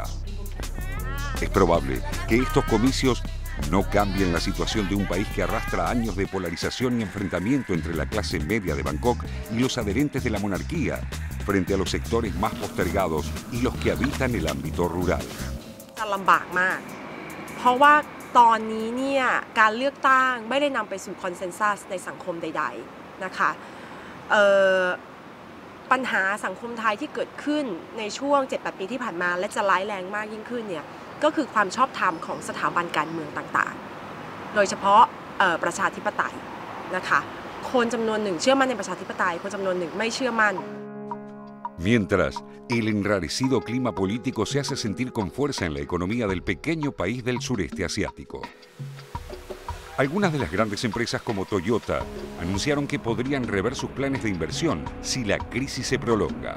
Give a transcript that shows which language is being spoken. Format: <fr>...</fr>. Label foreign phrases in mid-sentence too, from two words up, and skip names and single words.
<es>Es probable que estos comicios no cambien la situación de un país que arrastra años de polarización y enfrentamiento entre la clase media de Bangkok y los adherentes de la monarquía, frente a los sectores más postergados y los que habitan el ámbito rural.</es> <th>เพราะว่าตอนนี้เนี่ยการเลือกตั้งไม่ได้นำไปสู่คอนเซนแซสในสังคมใดๆนะคะปัญหาสังคมไทยที่เกิดขึ้นในช่วง 7-8 ปีที่ผ่านมาและจะร้ายแรงมากยิ่งขึ้นเนี่ยก็คือความชอบธรรมของสถาบันการเมืองต่างๆโดยเฉพาะประชาธิปไตยนะคะคนจำนวนหนึ่งเชื่อมั่นในประชาธิปไตยคนจำนวนหนึ่งไม่เชื่อมั่น</th> <es>Mientras, el enrarecido clima político se hace sentir con fuerza en la economía del pequeño país del sureste asiático. Algunas de las grandes empresas como Toyota anunciaron que podrían rever sus planes de inversión si la crisis se prolonga.</es>